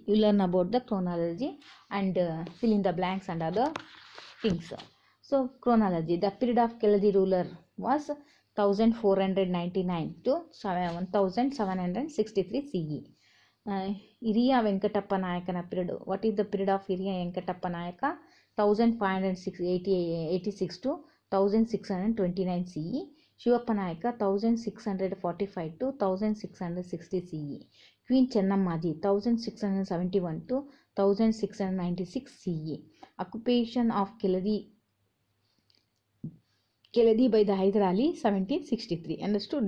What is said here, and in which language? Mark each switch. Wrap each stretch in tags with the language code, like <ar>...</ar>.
<en>You learn about the chronology and fill in the blanks and other things. So chronology, the period of Keladi ruler was 1499 to 1763 CE.</en> <kn>ಹಿರಿಯ ವೆಂಕಟಪ್ಪ ನಾಯಕನ period.</kn> <en>What is the period of ಹಿರಿಯ Venkatappa Nayaka? 1586 to 1629 CE. Shivappa Nayaka 1645 to 1660 CE. Queen Chennammaji 1671 to 1696 CE. Occupation of Keladi by the Hyder Ali 1763. Understood?</en>